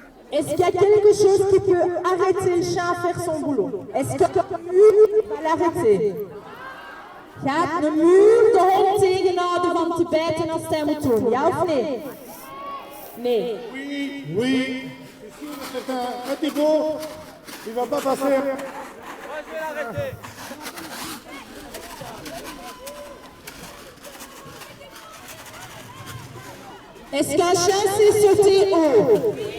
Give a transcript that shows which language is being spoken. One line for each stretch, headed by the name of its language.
French: Est-ce qu'il y a quelque chose qui peut arrêter le chien à faire son boulot? Est-ce que le mur va l'arrêter?
Dutch: Gaat de muur de hond tegenhouden van te bijten als hij moet doen? Ja of nee? Nee.
French: Oui, oui. Je suis sûr que c'est un Thibaut. Il ne va pas passer. Moi, je vais l'arrêter. Est-ce qu'un chien sait sauter haut?